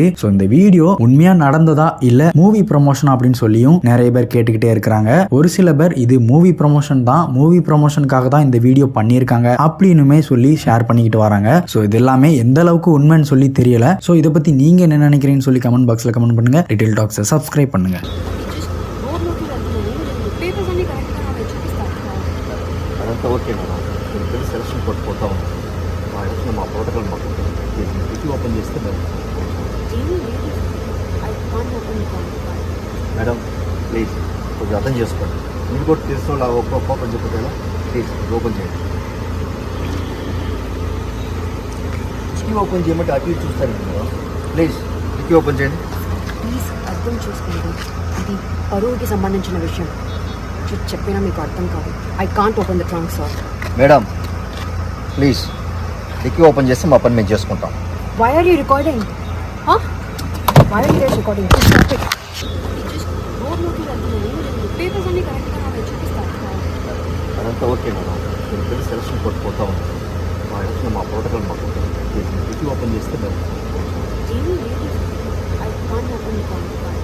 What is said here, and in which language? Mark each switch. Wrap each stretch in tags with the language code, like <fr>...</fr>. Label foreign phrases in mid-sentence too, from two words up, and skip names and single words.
<ta>ஸோ இந்த வீடியோ உண்மையா நடந்ததா இல்ல</ta> <en>movie promotion</en> <ta>அப்படின்னு சொல்லியும் நிறைய பேர் கேட்டுக்கிட்டே இருக்கிறாங்க. ஒரு சில பேர் இது</ta> <en>movie promotion</en> <ta>தான்,</ta> <en>movie promotionக்காக</en> <ta>தான் இந்த வீடியோ பண்ணியிருக்காங்க அப்படின்னுமே சொல்லி ஷேர் பண்ணிக்கிட்டு வராங்க. ஸோ இது எல்லாமே எந்த அளவுக்கு உண்மைன்னு சொல்லி தெரியல. ஸோ இதை பத்தி நீங்க என்ன நினைக்கிறீங்கன்னு சொல்லி</ta> <en>comment boxல</en> <ta>கமெண்ட் பண்ணுங்க. டீடைல் டாக்ஸை சப்ஸ்கிரைப் பண்ணுங்க.</ta> <te>అదంతా</te> <en>okay madam,</en> <te>నేను</te> <en>selection code</en> <te>పోతా ఉన్నాను. మా ఇంట్లో మా ప్రోటోకాల్ మాకు</te> <en>dicky open</en> <te>చేస్తే</te> <en>madam please</en> <te>కొంచెం అర్థం చేసుకోండి. మీరు కూడా తెలుసు ఓపెన్ చెప్పేలా</te> <en>please open</en> <te>చేయండి.</te> <en>dicky open</en> <te>చేయమంటే అటు ఇటు చూస్తాను మేడం.</te> <en>please dicky open</en> <te>చేయండి. ప్లీజ్ అర్థం చేసుకోండి, ఇది పరువుకి సంబంధించిన విషయం. చెప్పినా మీకు అర్థం కాదు.</te> <en>I can't open the trunk sir. madam please dicky open</en> <te>చేస్తే మా పని మేము చేసుకుంటాం.</te> <en>Why are you recording? Huh? Why are you guys recording?</en> <te>పేపర్స్ అన్ని కరెక్ట్గా నాకు చూపిస్తారు. అదంతా</te> <en>okay madam,</en> <te>నేను</te> <en>selection code</en> <te>పోతా ఉన్నాను. మా ఇంట్లో మా ప్రోటోకాల్ మాకు</te> <en>dicky open</en> <te>చేస్తే</te> <en>I can't open the trunk.</en>